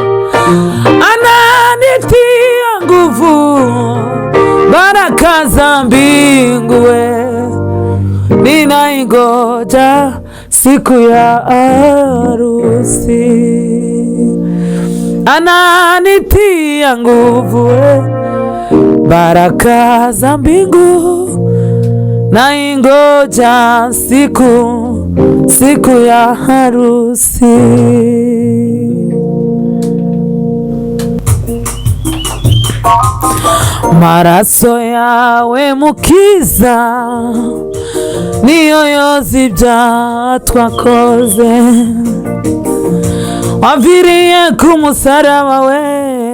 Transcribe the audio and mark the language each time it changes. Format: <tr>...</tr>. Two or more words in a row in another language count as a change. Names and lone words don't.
<sw>ananitia nguvu, baraka za mbingu, we ninaingoja siku ya harusi, ananitia nguvu, we baraka za mbingu, naingoja siku ya harusi.</sw> <rw>Maraso yawe mukiza, niyo yoza ibyaha twakoze, waviriye ku musaraba, we</rw>